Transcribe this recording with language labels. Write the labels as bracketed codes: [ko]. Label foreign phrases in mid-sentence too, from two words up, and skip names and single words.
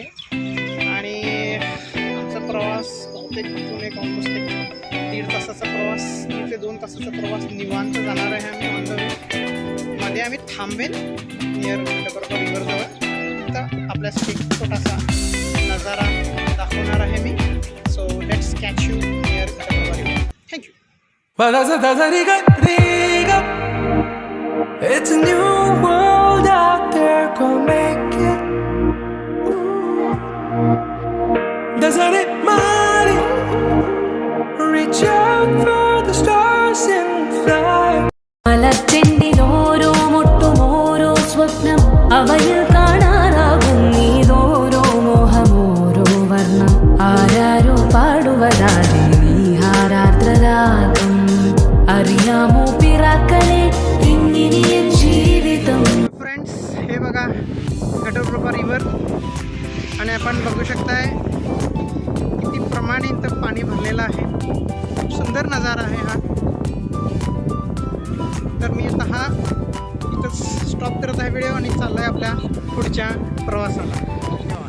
[mr] आणि आमचा प्रवास बहुतेक तिथून एक ऑलमोस्ट 1.5 तासाचा प्रवास, 1 ते 2 तासाचा प्रवास निवांत जाणार आहे. आम्ही [en] on the way [mr] मध्ये आम्ही थांबेल नियर डबरपा रिव्हरजवळ. तर आपल्यासाठी एक छोटासा नजारा दाखवणार आहे मी. [en] so let's catch you near Dabarpa river. थँक्यू. It's a new world out there, go make it. Doesn't it matter? Reach out for the stars and fly. [ml] മലച്ചെണ്ടിലോരോ മുട്ടുമോരോ സ്വപ്നം അവയിൽ കാണാറാകും നീതോരോ മോഹമോരോ വർണ്ണം ആരാരോ പാടുവതാതെ നീഹാരാർദ്രരാഗം അറിയാമോ പിറാക്കളെ ഇങ്ങിനിയൻ ജീവിതം. [mr] फ्रेंड्स, हे बघा घटप्रभा रिव्हर. आणि आपण बघू शकताय किती प्रमाणित पाणी भरलेलं आहे. खूप सुंदर नजारा आहे हा. तर मी आता हा इथं स्टॉप करत आहे व्हिडिओ आणि चाललो आहे आपल्या पुढच्या प्रवासाला.